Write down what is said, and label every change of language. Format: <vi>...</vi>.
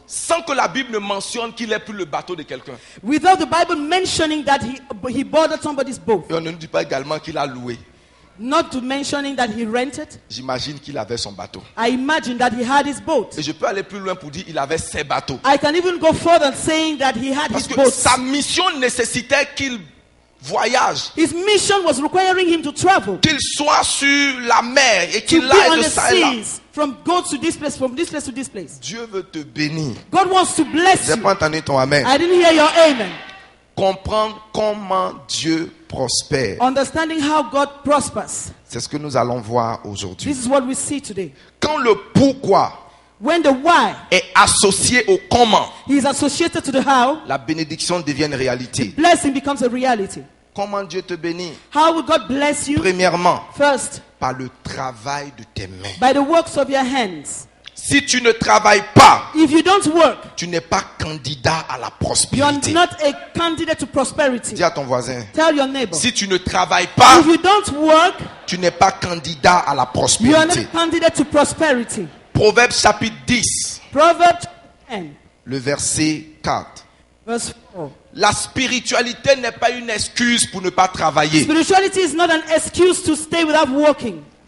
<fr>sans que la Bible ne mentionne qu'il ait pris le bateau de quelqu'un.</fr> <en>without the Bible mentioning that he boarded somebody's boat.</en> <fr>Et on ne nous dit pas également qu'il a loué.</fr> <en>Not to mentioning that he rented.</en> <fr>J'imagine qu'il avait son bateau.</fr> <en>I imagine that he had his boat.</en> <fr>Et je peux aller plus loin pour dire qu'il avait ses bateaux.</fr> <en>I can even go further saying that he had</en> <fr>Parce</fr> <en>his</en> <fr>que</fr> <en>boat.</en> <fr>sa mission nécessitait qu'il voyage,</fr> <en>His mission was requiring him to travel,</en> <fr>qu'il soit sur la mer et</fr> <en>to</en> <fr>qu'il</fr> <en>be</en> <fr>aille</fr> <en>on</en> <fr>de</fr> <en>the</en> <fr>ça et là.</fr> <en>seas, from go to this place, from this place to this place.</en> <fr>Dieu veut te bénir.</fr> <en>God wants to bless</en> <fr>J'ai</fr> <en>you.</en> <fr>pas entendu ton amen.</fr> <en>I didn't hear your amen.</en> <fr>Comprendre comment Dieu prospère.</fr> <en>Understanding how God prospers.</en> <fr>C'est ce que nous allons voir aujourd'hui.</fr> <en>This is what we see today.</en> <fr>Quand le pourquoi</fr> <en>When the why</en> <fr>est associé au comment,</fr> <en>is associated to the how,</en> <fr>la bénédiction devient une réalité.</fr> <en>blessing becomes a reality.</en> <fr>Comment Dieu te bénit?</fr> <en>How will God bless you?</en> <fr>Premièrement,</fr> <en>First,</en> <fr>par le travail de tes mains.</fr> <en>by the works of your hands.</en> <fr>Si tu ne travailles pas,</fr> <en>If you don't work,</en> <fr>tu n'es pas candidat à la</fr> <en>you are</en> <fr>prospérité.</fr> <en>not a candidate to prosperity.</en> <fr>Dis à ton voisin,</fr> <en>Tell your neighbor.</en> <fr>si tu ne travailles pas,</fr> <en>If you don't work,</en> <fr>tu n'es pas candidat à la</fr> <en>you are not</en> <fr>prospérité.</fr> <en>a candidate to prosperity.</en> <fr>Proverbe chapitre 10,</fr> <en>Proverbs 10,</en> <fr>le verset 4.</fr> <en>verse 4.</en> <fr>La spiritualité n'est pas une excuse pour ne pas travailler.</fr> <en>Spirituality is not an excuse to stay without working.</en>